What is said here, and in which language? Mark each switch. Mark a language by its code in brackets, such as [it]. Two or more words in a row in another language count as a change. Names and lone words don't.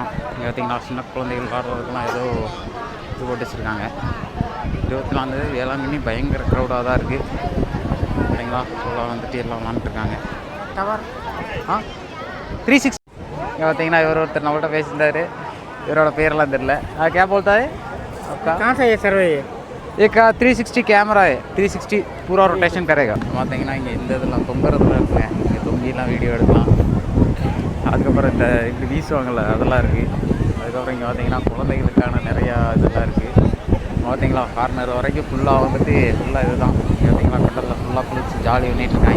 [ta] இங்கே பார்த்திங்கன்னா சின்ன குழந்தைகள் விளாட்றதுக்கெலாம் ஏதோ இது போட்டு வச்சுருக்காங்க. 24 வேளாங்கண்ணி பயங்கர க்ரௌடாக தான் இருக்குது சரிங்களா. ஃபுல்லாக வந்துட்டு எல்லாம் விளாண்டுருக்காங்க. டவர் 360 இங்கே பார்த்தீங்கன்னா ஒருத்தர் நம்மள்கிட்ட பேசியிருந்தார். இவரோட பேரெல்லாம் தெரில. [hi] क्या बोलता है आपका? कहाँ से है सर? एक 360 कैमरा है. 360 पूरा रोटेशन करेगा. [ta] பார்த்தீங்கன்னா இங்கே இந்த இதெல்லாம் தொங்குறதுலாம் இருக்குங்க. இங்கே தொங்கிலாம் வீடியோ எடுக்கலாம். அதுக்கப்புறம் இந்த இப்படி வீசுவாங்கள்ல அதெல்லாம் இருக்குது. அதுக்கப்புறம் இங்கே பார்த்தீங்கன்னா குழந்தைகளுக்கான நிறையா இதெல்லாம் இருக்குது. பார்த்தீங்களா கார்னர் வரைக்கும் ஃபுல்லாக வந்துட்டு ஃபுல்லாக இது தான். இங்கே பார்த்தீங்களா கடலில் ஃபுல்லாக குளிச்சு ஜாலி பண்ணிகிட்ருக்காங்க.